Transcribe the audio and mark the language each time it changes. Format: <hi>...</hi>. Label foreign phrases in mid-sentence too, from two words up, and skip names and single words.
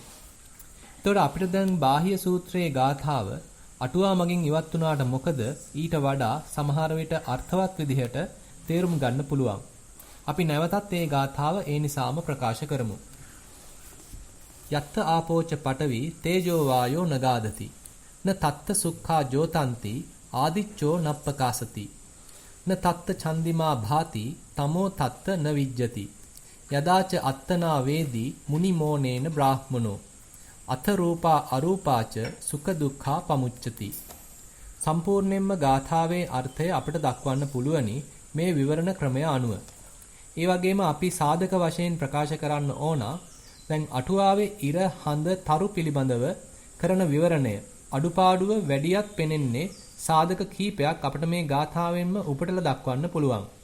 <si>එතකොට අපිට දැන් බාහ්‍ය සූත්‍රයේ ගාථාව අටුවා මගින් ඉවත් වුණාට මොකද ඊට වඩා සමහර විට අර්ථවත් විදිහට තේරුම් ගන්න පුළුවන්. අපි නැවතත් මේ ගාථාව ඒ නිසාම ප්‍රකාශ කරමු.</si> <pi>යත්ත ආපෝච පඨවි තේජෝ වායෝ නගාදති න තත්ත සුඛා ජෝතಂತಿ ආදිච්චෝ නප්පකාසති න තත්ත චන්දිමා භාති තමෝ තත්ත න විජ්ජති යදාච අත්තනා වේදී මුනිමෝනේන බ්‍රාහ්මනෝ අත රූපා අරූපාච සුඛ දුක්ඛා පමුච්චති.</pi> <si>සම්පූර්ණයෙන්ම ගාථාවේ අර්ථය අපිට දක්වන්න පුළුවනි මේ විවරණ ක්‍රමය අනුව. ඒ වගේම අපි සාධක වශයෙන් ප්‍රකාශ කරන්න ඕන දැන් අටුවාවේ ඉර හඳ තරු පිළිබඳව කරන විවරණය අඩුපාඩුව වැඩියක් පෙනෙන්නේ සාධක කීපයක් අපිට මේ ගාථාවෙන්ම උපටල දක්වන්න පුළුවන්.</si>